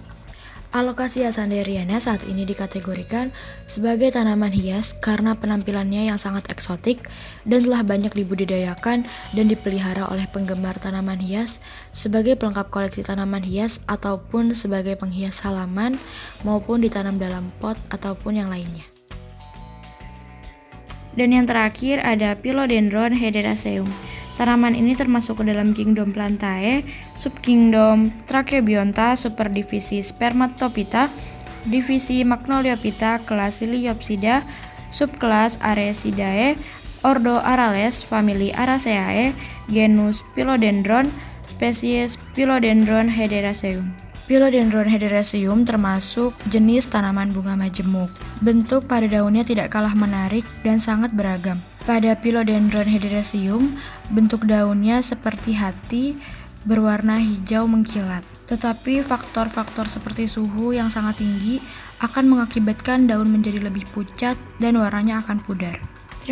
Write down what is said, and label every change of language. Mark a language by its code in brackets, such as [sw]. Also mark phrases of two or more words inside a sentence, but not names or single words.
[id] Alocasia sanderiana saat ini dikategorikan sebagai tanaman hias karena penampilannya yang sangat eksotik dan telah banyak dibudidayakan dan dipelihara oleh penggemar tanaman hias sebagai pelengkap koleksi tanaman hias ataupun sebagai penghias halaman maupun ditanam dalam pot ataupun yang lainnya. Dan yang terakhir ada Philodendron hederaceum. Tanaman ini termasuk ke dalam kingdom Plantae, subkingdom Tracheobionta, superdivisi Spermatophyta, divisi Magnoliophyta, kelas Liliopsida, subkelas Arecidae, ordo Arales, famili Araceae, genus Philodendron, spesies Philodendron hederaceum. Philodendron hederaceum termasuk jenis tanaman bunga majemuk. Bentuk pada daunnya tidak kalah menarik dan sangat beragam. Pada Philodendron hederaceum, bentuk daunnya seperti hati, berwarna hijau mengkilat. Tetapi faktor-faktor seperti suhu yang sangat tinggi akan mengakibatkan daun menjadi lebih pucat dan warnanya akan pudar.